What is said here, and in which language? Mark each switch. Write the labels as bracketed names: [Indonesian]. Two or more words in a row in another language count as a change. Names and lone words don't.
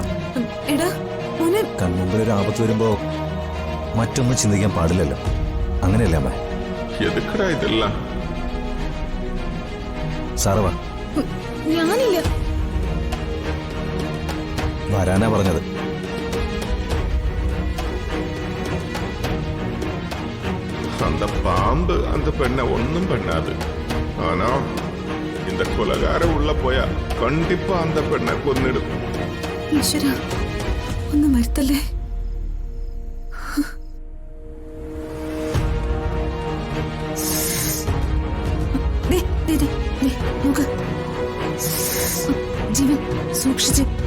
[Malayalam] എടാ മോനെ, കൺമുമ്പിൽ ഒരു ആപത്ത് വരുമ്പോ മറ്റൊന്നും ചിന്തിക്കാൻ പാടില്ലല്ലോ. അങ്ങനെയല്ലേ അമ്മ? സാറ് വാ. ഞാനില്ല. വരാനാ പറഞ്ഞത്. [Tamil] அந்த பாம்பு அந்த பெண்ணை ஒன்னும் பண்ணாது. ஆனா இந்த கொலகார உள்ள போயா கண்டிப்பா அந்த பெண்ணை கொன்னிடும். [Malayalam] ഈശ്വരാ, ഒന്നും വരുത്തല്ലേ. ജീവൻ സൂക്ഷിച്ച്.